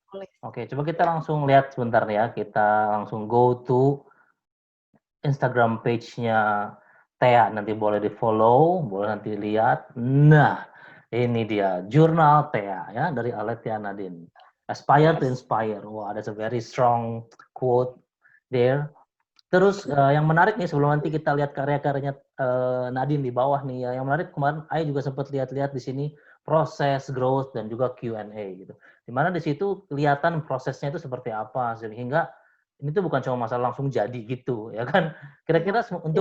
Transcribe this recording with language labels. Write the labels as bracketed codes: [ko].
[id] Nulis. Oke, coba kita Ya. langsung lihat sebentar ya. Kita langsung [en] go to [id] Instagram page-nya Thea. Nanti boleh di-follow, boleh nanti lihat. Nah, ini dia, Jurnal Thea ya, dari Aletia Nadine. [en] Aspire to Yes. inspire. Wah, that's a very strong quote there. [id] Terus yang menarik nih sebelum nanti kita lihat karya-karyanya Nadine di bawah nih ya. Yang menarik kemarin Ai juga sempat lihat-lihat di sini proses growth dan juga Q&A gitu. Dimana di situ kelihatan prosesnya itu seperti apa sehingga ini tuh bukan cuma masalah langsung jadi gitu ya kan. Kira-kira untuk